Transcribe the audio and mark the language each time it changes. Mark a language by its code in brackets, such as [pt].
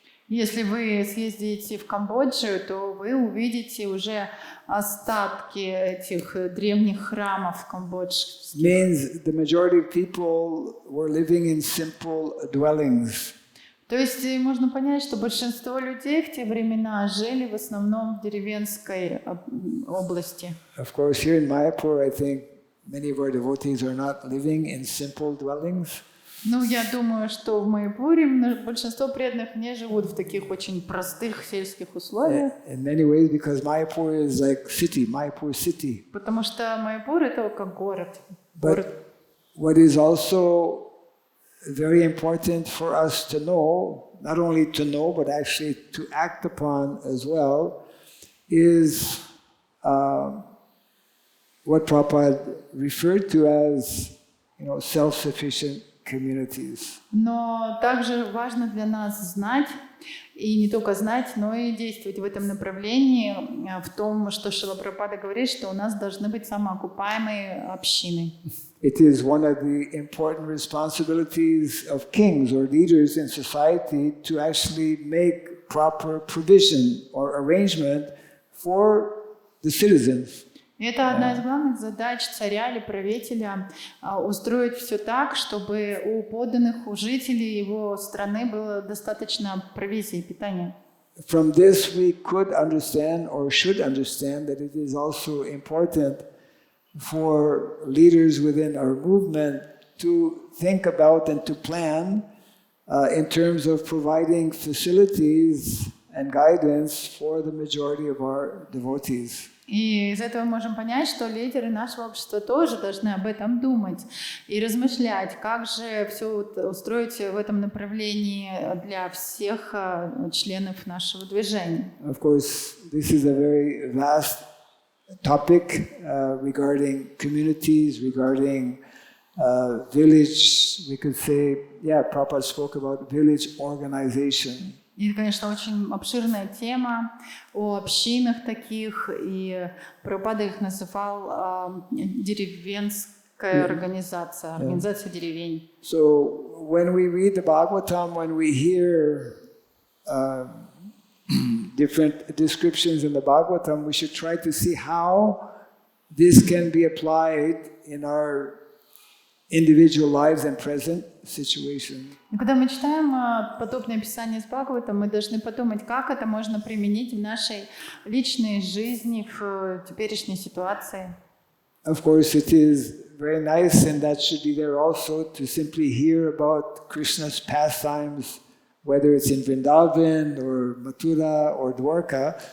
[ru] Если вы съездите в Камбоджу, то вы увидите уже остатки этих древних храмов камбоджских. [en] Means the majority of people were living in simple dwellings. [ru] То есть можно понять, что большинство людей в те времена жили в основном в деревенской области. [en] Of course, here in Mayapur, I think many of our devotees are not living in simple dwellings. [ru] Я думаю, что в Майяпуре большинство преданных не живут в таких очень простых сельских условиях. [en] In many ways, because Mayapur is like city, Mayapur city. [ru] Потому что Майяпур это как город. [en] But what is also very important for us to know, not only to know, but actually to act upon as well, is what Prabhupada referred to as, self-sufficient communities. [ru] Но также важно для нас знать, и не только знать, но и действовать в этом направлении, в том, что Шрила Прабхупада говорит, что у нас должны быть самоокупаемые общины. [en] It is one of the important responsibilities of kings or leaders in society to actually make proper provision or arrangement for the citizens. [ru] И это одна из главных задач царя или правителя устроить все так, чтобы у подданных, у жителей его страны было достаточно провизии, питания. [en] From this we could understand or should understand that it is also important for leaders within our movement to think about and to plan in terms of providing facilities and guidance for the majority of our devotees. [ru] И из этого мы можем понять, что лидеры нашего общества тоже должны об этом думать и размышлять, как же все устроить в этом направлении для всех членов нашего движения. [en] Of course, this is a very vast topic regarding communities, regarding village. We could say, Prabhupada spoke about village organization. [ru] И это, конечно, очень обширная тема о общинах таких, и Прабхупада их называл деревенская организация, организация деревень. [en] So when we read the Bhagavatam, when we hear different descriptions in the Bhagavatam, we should try to see how this can be applied in our individual lives and present situation. [ru] И когда мы читаем подобное описание из Бхагавата, мы должны подумать, как это можно применить в нашей личной жизни, в теперешней ситуации. [en] Of course, it is very nice, and that should be there also, to simply hear about Krishna's pastimes, whether it's in Vrindavan or Mathura or Dwarka.